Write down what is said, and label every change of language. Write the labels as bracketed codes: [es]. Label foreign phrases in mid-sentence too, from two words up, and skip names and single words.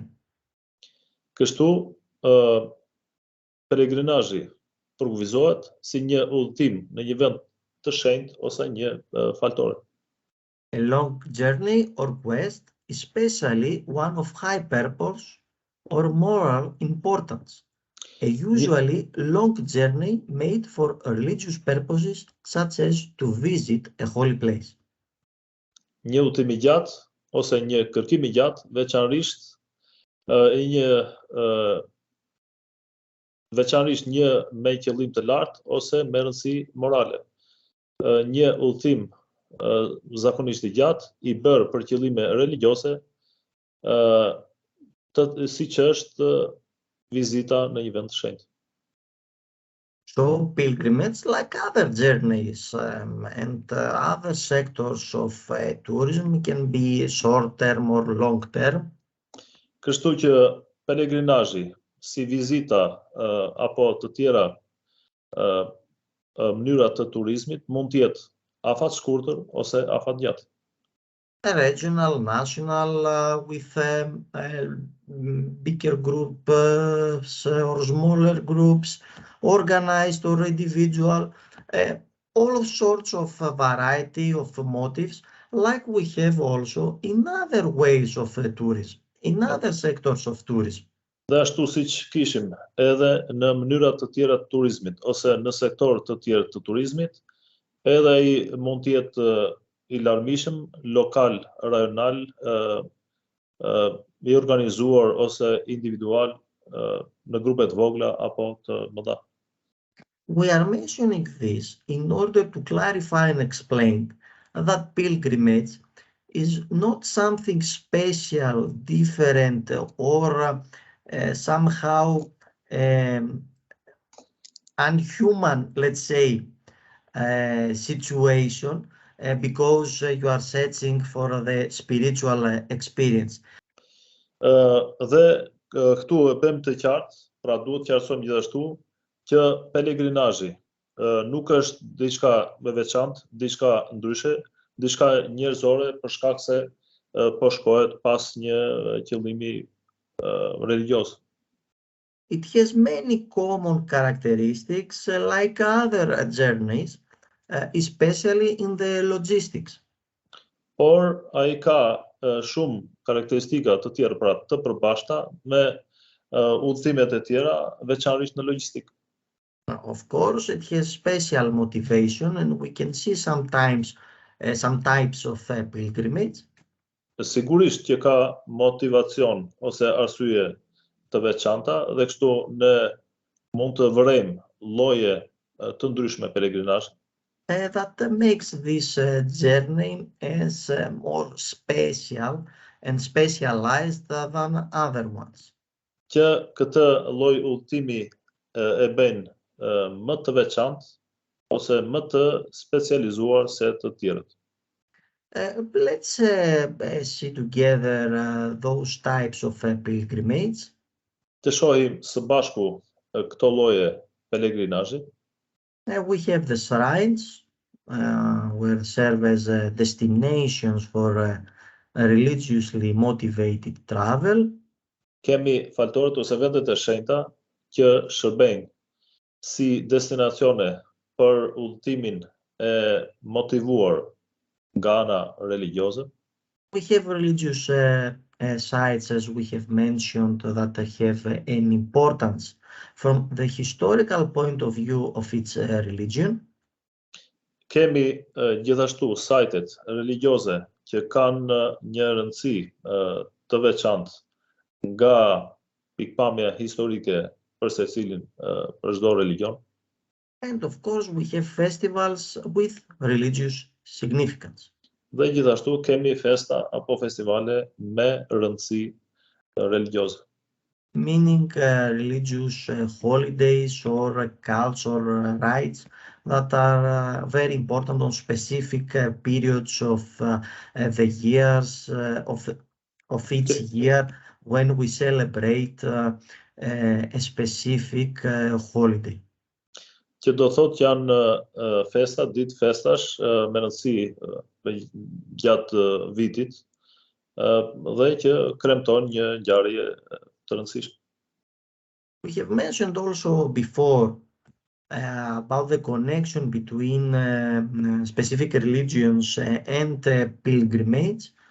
[sq] Kështu pelegrinazhi përkufizohet si një udhëtim në një vend të shenjtë ose një faltore. [en] A long journey or quest, especially one of high purpose or moral importance. A usually long journey made for religious purposes, such as to visit a holy place. [sq] Një udhëtim I gjatë ose një kërkim I gjatë, veçanërisht një me qëllim të lartë ose me rëndësi morale. Një udhëtim zakonisht I gjatë I bërë për qëllime religjioze, siç është vizita në një vend të shenjtë. [en] So pilgrimage, like other journeys and other sectors of tourism, can be short-term or long-term. [sq] Kështu që pelegrinazhi, si vizita apo të tjera mënyra të turizmit, mund të jetë afat shkurtër ose afat gjatë. [en] Regional, national, with bigger groups or smaller groups, organized or individual, all sorts of variety of motives, like we have also in other ways of tourism, in other sectors of tourism. [sq] Dhe ashtu siç kishim edhe në mënyra të tjera të turizmit ose në sektor të tjerë të turizmit, edhe ai mund të jetë I larmishëm, lokal, rajonal, I organizuar ose individual në grupe të vogla apo të mëdha. [en] We are mentioning this in order to clarify and explain that pilgrimage is not something special, different, or somehow unhuman, let's say, situation because you are searching for the spiritual experience. [sq] Dhe këtu e bëjmë të qartë, pra duhet të qartësojmë gjithashtu që pelegrinazhi nuk është diçka me veçantë, diçka ndryshe, diçka njerëzore për shkak se po shkohet pas një qëllimi religioz. [en] It has many common characteristics like other journeys, especially in the logistics. [sq] Por ai ka shumë karakteristika të tjera, pra të përbashkëta me udhëtimet e tjera, veçanërisht në logjistikë. [en] Of course, it has special motivation, and we can see sometimes some types of pilgrimage. [sq] Sigurisht që ka motivacion ose arsye të veçanta dhe kështu ne mund të vërejmë lloje të ndryshme pelegrinazhi. [en] That makes this journey as more special and specialized than other ones. [sq] Që këtë lloj udhëtimi e bën më të veçantë ose më të specializuar se të tjerët. [en] Let's see together those types of pilgrimage. [sq] Të shohim së bashku këto lloje pelegrinazhi. [en] We have the shrines, where serve as destinations for religiously motivated travel. [sq] Kemi faltorët ose vendet e shenjta që shërbejnë si destinacione për udhëtimin e motivuar nga ana religioze. [en] We have religious sites, as we have mentioned, that have an importance from the historical point of view of its religion. [sq] Kemi gjithashtu sajtet religioze që kanë një rëndësi të veçantë nga pikpamja historike për secilin për çdo religion. [en] And of course, we have festivals with religious significance. [sq] Dhe gjithashtu kemi festa apo festivale me rëndësi religioze. [en] Meaning religious holidays or cultural rites that are very important on specific periods of the years of each year when we celebrate a specific holiday. [sq] Që do thotë janë festa, ditë festash me rëndësi gjatë vitit dhe që kremton një ngjarje të rëndësishme. [en] We have mentioned also before about the connection between specific religions and pilgrimage.